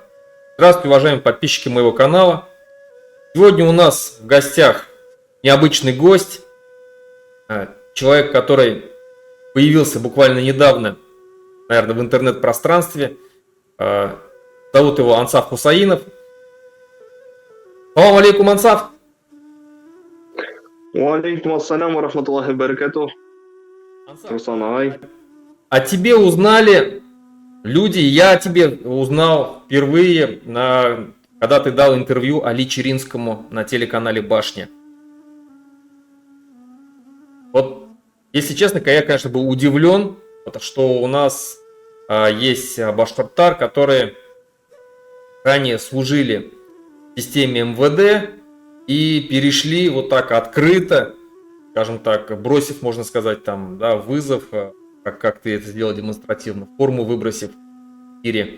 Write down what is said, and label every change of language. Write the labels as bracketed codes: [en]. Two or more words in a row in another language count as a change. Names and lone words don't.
[ru] Здравствуйте, уважаемые подписчики моего канала. Сегодня у нас в гостях необычный гость, человек, который появился буквально недавно, наверное, в интернет-пространстве. Зовут его Ансаф Хусаинов. [ar] سلام عليكم, Ансаф. وعليكم السلام ورحمة الله وبركاته. [ru] Руслан Агай. О тебе узнали люди, я о тебе узнал впервые, когда ты дал интервью Али Черинскому на телеканале «Башня». Вот, если честно, я, конечно, был удивлен, что у нас есть башкиртар, которые ранее служили в системе МВД и перешли вот так открыто, скажем так, бросив, можно сказать, там, да, вызов, как ты это сделал демонстративно, форму выбросив в эфире.